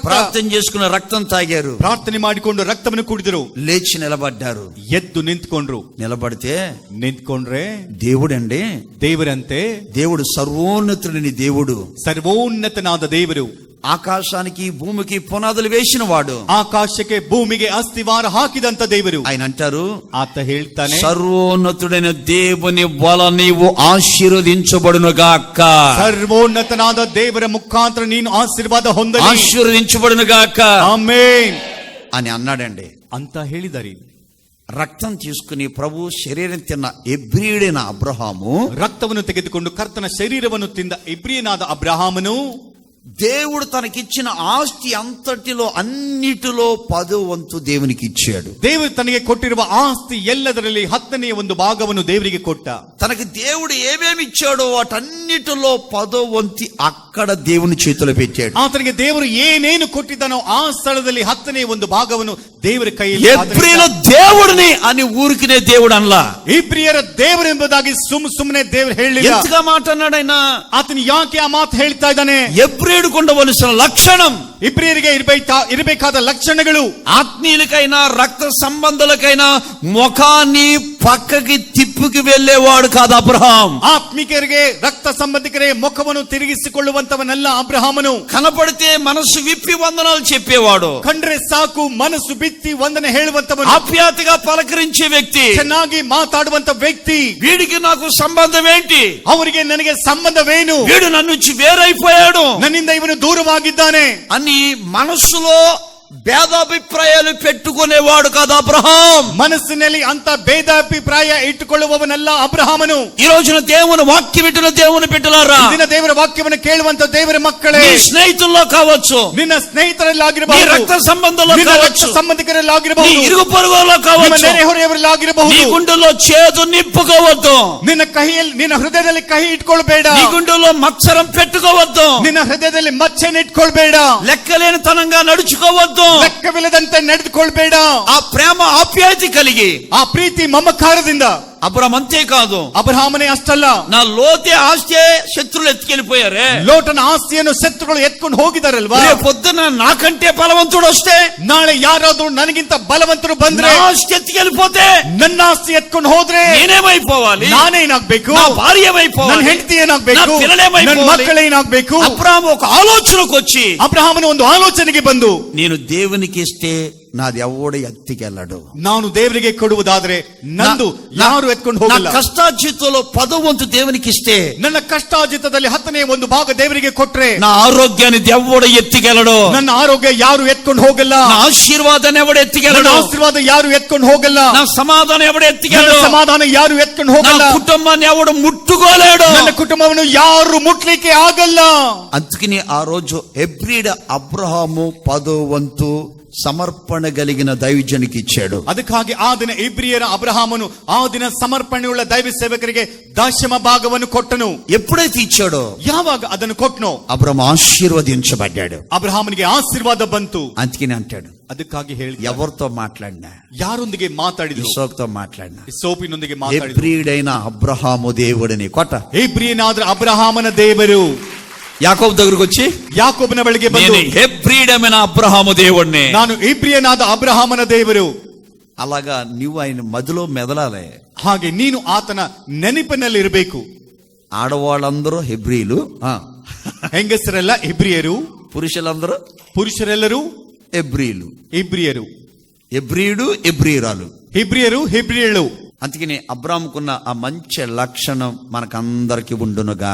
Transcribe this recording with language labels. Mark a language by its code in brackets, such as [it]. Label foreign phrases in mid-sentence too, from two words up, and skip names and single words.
[te] ప్రార్థన చేసుకున్న రక్తం తాగారు, [kn] ಪ್ರಾರ್ಥನೆ ಮಾಡಿಕೊಂಡು ರಕ್ತವನ್ನು ಕುಡಿದರು. [te] లేచి నిలబడ్డారు. [kn] ಎದ್ದು ನಿಂತ್ಕೊಂಡ್ರು. [te] నిలబడితే [kn] ನಿಂತ್ಕೊಂಡ್ರೆ [te] దేవుడండి, [kn] ದೇವರಂತೆ, [te] దేవుడు సర్వోన్నతుడిని దేవుడు, [kn] ಸರ್ವೋನ್ನತನಾದ ದೇವರು, [te] ఆకాశానికి భూమికి పునాదులు వేసిన వాడు, [kn] ಆಕಾಶಕ್ಕೆ ಭೂಮಿಗೆ ಅಸ್ತಿವಾರ ಹಾಕಿದಂತ ದೇವರು. [te] ఆయన అంటారు, [kn] ಆತ ಹೇಳ್ತಾನೆ, [te] సర్వోన్నతుడైన దేవుని వల్ల నీవు ఆశీర్వదించబడునుగాక, [kn] ಸರ್ವೋನ್ನತನಾದ ದೇವರ ಮುಖಾಂತರ ನೀನು ಆಶೀರ್ವಾದ ಹೊಂದಲಿ, [te] ఆశీర్వదించబడునుగాక [kn] ಆಮೆನ್ [te] అని అన్నాడండి. [kn] ಅಂತ ಹೇಳಿದಾರೆ. [te] రక్తం తీసుకుని ప్రభు శరీరం తిన్న ఎబ్రీయుడైన అబ్రహాము, [kn] ರಕ್ತವನ್ನು ತೆಗೆದುಕೊಂಡು ಕರ್ತನ ಶರೀರವನ್ನು ತಿಂದ ಇಬ್ರಿಯನಾದ ಅಬ್ರಹಾಮನು, [te] దేవుడు తనకిచ్చిన ఆస్తి అంతటిలో అన్నిటిలో 10వ వంతు దేవునికి ఇచ్చాడు. [kn] ದೇವರು ತನಗೆ ಕೊಟ್ಟಿರುವ ಆಸ್ತಿ ಎಲ್ಲದರಲ್ಲಿ 10ನೇ ಒಂದು ಭಾಗವನ್ನು ದೇವರಿಗೆ ಕೊಟ್ಟ. [te] తనకి దేవుడు ఏమేమి ఇచ్చాడో వాటన్నిటిలో 10వ వంతు అక్కడ దేవుని చేతిలో పెట్టాడు. [kn] ಆತನಿಗೆ ದೇವರು ಏನೇನು ಕೊಟ್ಟಿದ್ದಾನೋ ಆ ಸ್ಥಳದಲ್ಲಿ 10ನೇ ಒಂದು ಭಾಗವನ್ನು ದೇವರ ಕೈಯಲ್ಲಿ. [te] ఎబ్రీయుల దేవుడిని అని ఊరికినే దేవుడు అనలా, [kn] ಇಬ್ರಿಯರ ದೇವರು ಎಂಬುದಾಗಿ ಸುಮ್ಮನೆ ದೇವರು ಹೇಳಿಲ್ಲ. [te] ఎంతగా మాట అన్నాడు ఆయన. [kn] ಆತನು ಯಾಕೆ ಆ ಮಾತು ಹೇಳ್ತಾ ಇದ್ದಾನೆ? [te] ఎబ్రీయుడికి ఉండవలసిన లక్షణం, [kn] ಇಬ್ರಿಯರಿಗೆ ಇರಬೇಕಾದ ಲಕ್ಷಣಗಳು, [te] ఆత్మీయులకైనా రక్త సంబంధులకైనా ముఖాన్ని పక్కకి తిప్పుకి వెళ్ళేవాడు కాదు అబ్రహాం. [kn] ಆತ್ಮಿಕರಿಗೆ ರಕ್ತ ಸಂಬಂಧಿಕರೇ ಮುಖವನ್ನು ತಿರುಗಿಸಿಕೊಳ್ಳುವಂತವನಲ್ಲ ಅಬ್ರಹಾಮನು. [te] కనపడితే మనసు విప్పి వందనాలు చెప్పేవాడు, [kn] ಕಂಡ್ರೆ ಸಾಕು ಮನಸ್ಸು ಬಿತ್ತಿ ವಂದನೆ ಹೇಳುವಂತವನು, [te] ఆప్యాయతగా పలకరించే వ్యక్తి, [kn] ಚೆನ್ನಾಗಿ ಮಾತಾಡುವಂತ ವ್ಯಕ್ತಿ. [te] వీడికి నాకు సంబంధం ఏంటి, [kn] ಅವರಿಗೆ ನನಗೆ ಸಂಬಂಧವೇನು, [te] వీడు నన్ను నుంచి వేరైపోయాడు [kn] ನನ್ನಿಂದ ಇವನು ದೂರವಾಗಿದ್ದಾನೆ [te] అని మనస్సులో భేదాభిప్రాయాలు పెట్టుకునేవాడు కాదు అబ్రహాం. [kn] ಮನಸ್ಸಿನಲ್ಲಿ ಅಂತ ಭೇದಾಭಿಪ್ರಾಯ ಇಟ್ಟುಕೊಳ್ಳುವವನಲ್ಲ ಅಬ್ರಹಾಮನು. [te] ఈ రోజున దేవుని వాక్యం వింటున్న దేవుని బిడ్డలారా, [kn] ದಿನ ದೇವರ ವಾಕ್ಯವನ್ನು ಕೇಳುವಂತ ದೇವರ ಮಕ್ಕಳೇ, [te] నీ స్నేహితుల్లో కావచ్చు, [kn] ನಿನ್ನ [te] నీ [kn] ಸ್ನೇಹಿತರಲ್ಲಾಗಿರಬಹುದು, [te] రక్త సంబంధంలో [kn] ನಿನ್ನ [te] కావచ్చు, [kn] ರಕ್ತ [te] నీ [kn] ಸಂಬಂಧಿಕರಲ್ಲಾಗಿರಬಹುದು, [te] ఇరుగు పొరుగులో [kn] ನಿಮ್ಮ [te] కావచ్చు, [kn] ನೆರೆಹೊರೆಯವರಲ್ಲಾಗಿರಬಹುದು. [te] నీ గుండెలో చేదు నింపుకోవద్దు, [kn] ನಿನ್ನ ಹೃದಯದಲ್ಲಿ ಕಹಿ ಇಟ್ಕೊಳ್ಬೇಡ, [te] నీ గుండెలో మత్సరం పెట్టుకోవద్దు, [kn] ನಿನ್ನ ಹೃದಯದಲ್ಲಿ ಮಚ್ಚೆನ ಇಟ್ಕೊಳ್ಬೇಡ, [te] లెక్కలేని తనంగా నడుచుకోవద్దు, [kn] ಲೆಕ್ಕವಿಲ್ಲದಂತೆ ನಡೆದುಕೊಳ್ಬೇಡ. [te] ఆ ప్రేమ ఆప్యాయత కలిగి [kn] ಆ ಪ್ರೀತಿ ಮಮಕಾರದಿಂದ [te] అబ్రహాం అంతే కాదు, [kn] ಅಬ್ರಹಾಮನೇ ಅಷ್ಟಲ್ಲ, [te] నా లోతే ఆస్తి శత్రులు ఎత్తుకెళ్ళిపోయారే, [kn] ಲೋಟನ ಆಸ್ತಿಯನ್ನು ಶತ್ರುಗಳು ಎತ್ಕೊಂಡು ಹೋಗಿದಾರಲ್ವಾ. [te] రేపు పొద్దున నాకంటే బలవంతుడు వస్తే, [kn] ನಾಳೆ ಯಾರಾದ್ರೂ ನನಗಿಂತ ಬಲವಂತರು ಬಂದ್ರೆ, [te] నా ఆస్తి ఎత్తుకెళ్ళిపోతే [kn] ನನ್ನ ಆಸ್ತಿ ಎತ್ಕೊಂಡು ಹೋದ್ರೆ [te] నేనేమైపోవాలి, [kn] ನಾನೇನಾಗ್ಬೇಕು, [te] నా భార్య ఏమైపోవాలి, [kn] ನನ್ನ ಹೆಂಡತಿ [te] నా [kn] ಏನಾಗ್ಬೇಕು, [te] పిల్లలేమైపోవాలి, [kn] ನನ್ನ ಮಕ್ಕಳೇನಾಗ್ಬೇಕು. [te] అబ్రహాం ఒక ఆలోచనకు వచ్చి, [kn] ಅಬ್ರಹಾಮನ ಒಂದು ಆಲೋಚನೆಗೆ ಬಂದು, [te] నేను దేవునికి ఇస్తే నాది ఎవడు ఎత్తికెళ్ళడు, [kn] ನಾನು ದೇವರಿಗೆ ಕೊಡುವುದಾದ್ರೆ ನಂದು ಯಾರು ಎತ್ಕೊಂಡು [te] నా [kn] ಹೋಗಲ್ಲ. [te] కష్టార్జితంలో 10వ వంతు దేవునికి ఇస్తే, [kn] ನನ್ನ ಕಷ್ಟಾರ್ಜಿತದಲ್ಲಿ 10ನೇ ಒಂದು ಭಾಗ ದೇವರಿಗೆ ಕೊಟ್ರೆ, [te] నా ఆరోగ్యాన్ని ఎవడు ఎత్తికెళ్ళడు, [kn] ನನ್ನ ಆರೋಗ್ಯ ಯಾರು ಎತ್ಕೊಂಡು ಹೋಗಲ್ಲ, [te] నా ఆశీర్వాదాన్ని ఎవడు [kn] ನನ್ನ [te] ఎత్తికెళ్ళడు, [kn] ಆಶೀರ್ವಾದ ಯಾರು ಎತ್ಕೊಂಡು ಹೋಗಲ್ಲ, [te] నా సమాధానం ఎవడు [kn] ನನ್ನ [te] ఎత్తికెళ్ళడు, [kn] ಸಮಾಧಾನ ಯಾರು ಎತ್ಕೊಂಡು [te] నా [kn] ಹೋಗಲ್ಲ, [te] కుటుంబాన్ని ఎవడు ముట్టుకోలేడు. [kn] ನನ್ನ ಕುಟುಂಬವನ್ನು ಯಾರು ಮುಟ್ಲಿಕ್ಕೆ ಆಗಲ್ಲ. [te] అందుకని ఆ రోజు ఎబ్రీయుడ అబ్రహాము 10వ వంతు సమర్పణ కలిగిన దైవజనికి ఇచ్చాడు. [kn] ಅದಕ್ಕಾಗಿ ಆ ದಿನ ಇಬ್ರಿಯರ ಅಬ್ರಹಾಮನು ಆ ದಿನ ಸಮರ್ಪಣೆಯುಳ್ಳ ದೈವ ಸೇವಕರಿಗೆ ದಶಮ ಭಾಗವನ್ನು ಕೊಟ್ಟನು. [te] ఎప్పుడైతే ఇచ్చాడో [kn] ಯಾವಾಗ ಅದನ್ನು ಕೊಟ್ಟನೋ [te] అబ్రహాము ఆశీర్వదించబడ్డాడు. [kn] ಅಬ್ರಹಾಮನಿಗೆ ಆಶೀರ್ವಾದ ಬಂತು. [te] అందుకని అంటాడు, [kn] ಅದಕ್ಕಾಗಿ ಹೇಳಿ, [te] ఎవరితో మాట్లాడినా, [kn] ಯಾರೊಂದಿಗೆ ಮಾತಾಡಿದ್ರು, [te] ఇస్సాకుతో మాట్లాడినా, [kn] ಸೋಪಿನೊಂದಿಗೆ ಮಾತಾಡಿದ್ರು, [te] ఎబ్రీయుడైన అబ్రహాము దేవుడిని కొట్ట. [kn] ಇಬ್ರಿಯನಾದ್ರ ಅಬ್ರಹಾಮನ ದೇವರು [te] యాకోబు దగ్గరకు వచ్చి, [kn] ಯಾಕೋಬನ ಬಳಿಗೆ ಬಂದು, [te] నేను హెబ్రీయుడైన అబ్రహాము దేవుడిని, [kn] ನಾನು ಇಬ್ರಿಯನಾದ ಅಬ್ರಹಾಮನ ದೇವರು. [te] అలాగా నువ్వు ఆయన మదిలో మెదలాలి. [kn] ಹಾಗೆ ನೀನು ಆತನ ನೆನಪಿನಲ್ಲಿ ಇರಬೇಕು. [te] ఆడవాళ్ళందరూ హెబ్రీలు, [kn] ಹೆಂಗಸರೆಲ್ಲ ಇಬ್ರಿಯರು, [te] పురుషులందరూ [kn] ಎಬ್ರಿಯರು, ಇಬ್ರಿಯರು, [te] ఎబ్రీయుడు ఎబ్రీయురాలు, [kn] ಇಬ್ರಿಯರು ಹಿಬ್ರಿಯಳು. [te] అందుకని అబ్రాహాముకున్న ఆ మంచి లక్షణం మనకందరికి ఉండునుగాక.